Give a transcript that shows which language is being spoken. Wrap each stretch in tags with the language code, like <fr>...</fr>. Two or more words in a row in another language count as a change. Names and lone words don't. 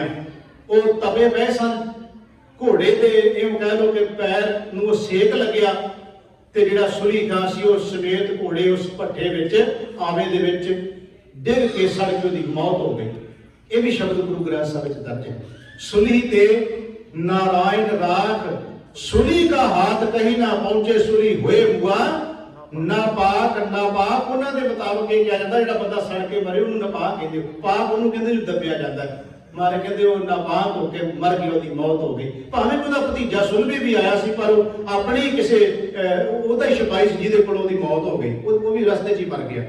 <pa>ਉਹ ਤਵੇ ਬਹਿ ਸਨ, ਘੋੜੇ ਤੇ ਇਹ ਕਹਿ ਲੋ ਕਿ ਪੈਰ ਨੂੰ ਸੇਕ ਲੱਗਿਆ ਤੇ ਜਿਹੜਾ ਸੁਲੀ ਖਾਂ ਸੀ ਉਹ ਸਮੇਤ ਘੋੜੇ ਉਸ ਭੱਠੇ ਵਿੱਚ ਆਵੇ ਦੇ ਵਿੱਚ ਡਿੱਗ ਕੇ ਸੜ ਕੇ ਉਹਦੀ ਮੌਤ ਹੋ ਗਈ। ਇਹ ਵੀ ਸ਼ਬਦ ਗੁਰੂ ਗ੍ਰੰਥ ਸਾਹਿਬ ਵਿੱਚ ਦਰਜ ਹੈ। ਸੁਲੀ ਤੇ ਨਾਰਾਇਣ ਰਾਖ, ਸੁਲੀ ਕਾ ਹਾਥ ਕਹੀਂ ਨਾ ਪਹੁੰਚੇ, ਸੁਲੀ ਹੋਏ ਹੁਆ ਨਾਪਾਕ। नापाक ਉਹਨਾਂ ਦੇ ਮੁਤਾਬਕ ਇਹ ਕਿਹਾ ਜਾਂਦਾ ਜਿਹੜਾ ਬੰਦਾ ਸੜ ਕੇ ਮਰੇ ਉਹਨੂੰ ਨਾਪਾਕ ਕਹਿੰਦੇ। ਪਾਕ ਉਹਨੂੰ ਕਹਿੰਦੇ ਜੋ ਦੱਬਿਆ ਜਾਂਦਾ। ਮਾਰੇ ਕਹਿੰਦੇ ਉਹ ਨਾਪਾਕ ਹੋ ਕੇ ਮਰ ਗਿਆ, ਉਹਦੀ ਮੌਤ ਹੋ ਗਈ। ਭਾਵੇਂ ਉਹਦਾ ਭਤੀਜਾ ਸੁਲਭੀ ਵੀ ਆਇਆ ਸੀ, ਪਰ ਉਹ ਆਪਣੀ ਕਿਸੇ ਉਹਦਾ ਹੀ ਸਿਪਾਹੀ ਸੀ ਜਿਹਦੇ ਕੋਲ ਉਹਦੀ ਮੌਤ ਹੋ ਗਈ, ਉਹ ਵੀ ਰਸਤੇ 'ਚ ਹੀ ਮਰ ਗਿਆ।</pa>